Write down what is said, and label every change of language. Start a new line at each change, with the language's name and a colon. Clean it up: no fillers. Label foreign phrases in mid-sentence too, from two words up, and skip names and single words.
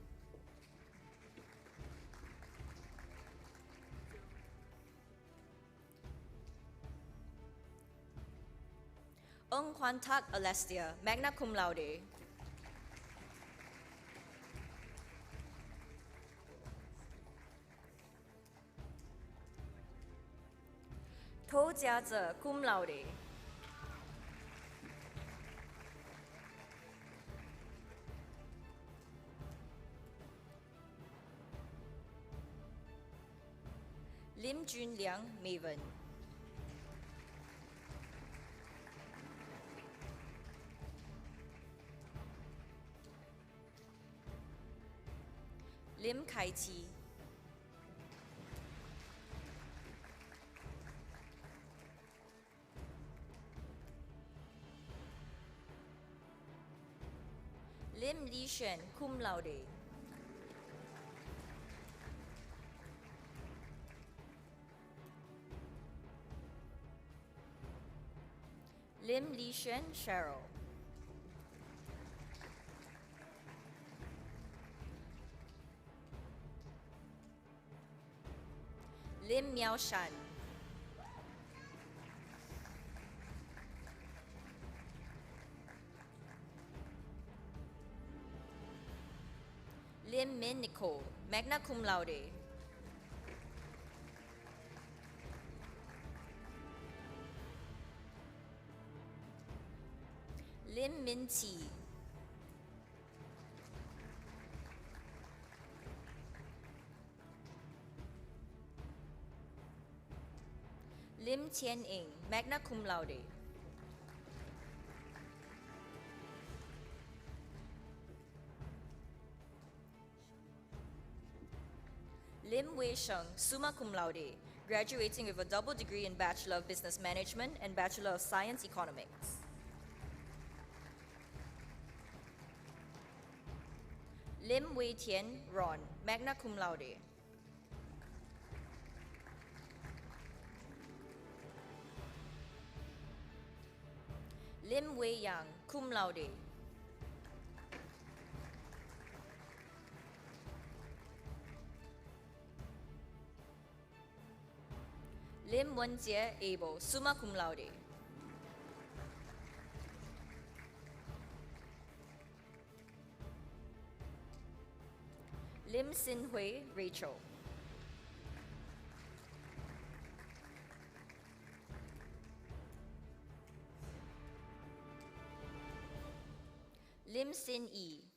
English: Ong Kwan Tak Alestia,
Latin: magna cum laude.
English: To Jiaze,
Latin: cum laude.
English: Lim Jun Liang, Maven. Lim Kai Chi. Lim Li Shen,
Latin: cum laude.
English: Lim Li Shen, Cheryl. Lim Miao Shan. Lim Min Nicole,
Latin: magna cum laude.
English: Lim Min Ti. Lim Tian Ing,
Latin: magna cum laude.
English: Lim Wei Sheng,
Latin: summa cum laude,
English: graduating with a double degree in Bachelor of Business Management and Bachelor of Science Economics. Lim Wei Tian, Ron,
Latin: magna cum laude.
English: Lim Wei Yang,
Latin: cum laude.
English: Lim Wenjie Abel,
Latin: summa cum laude.
English: Lim Sin Hui, Rachel. Lim Sin Yi.